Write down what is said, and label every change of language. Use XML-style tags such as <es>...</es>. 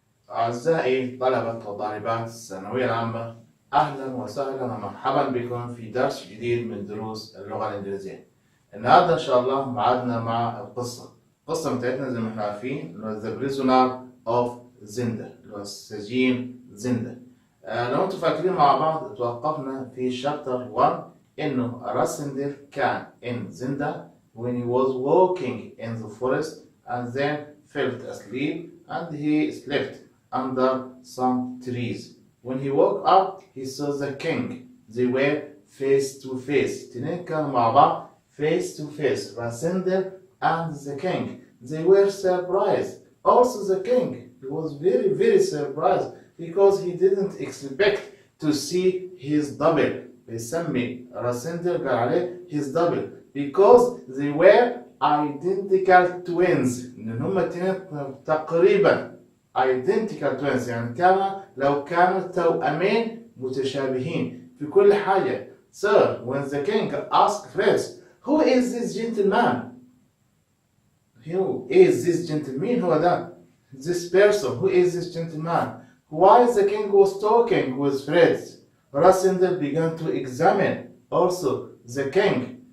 <ar>أعزائي طلبة وطالبات الثانوية العامة، أهلا وسهلا ومرحبا بكم في درس جديد من دروس اللغة الإنجليزية. النهارده إن شاء الله معادنا مع القصة بتاعتنا زي ما احنا عارفين اللي هو The Prisoner of Zenda اللي هو سجين زندا. لو انتم فاكرين مع بعض توقفنا في شابتر 1 إنه راسندل كان</ar> <en>in Zenda when he was walking in the forest and then fell asleep and he slept under some trees. When he woke up, he saw the king. They were face to face.</en> <ar>تنين كانوا مع بعض</ar> <en>face to face. Rasendel and the king. They were surprised. Also the king. He was very, very surprised because he didn't expect to see his double.</en> <ar>بيسمي راسندل قال عليه</ar> <en>his double because they were identical twins.</en> <ar>إن هما التنين تقريبا</ar> <en>identical twins</en> <ar>يعني لو كانوا توأمين متشابهين في كل حاجة.</ar> <en>So when the king asked first, who is this gentleman? Who is this gentleman?</en> <ar>هو ده.</ar> <en>This person. Who is this gentleman? While the king was talking with friends, Rasindel began to examine also the king.</en>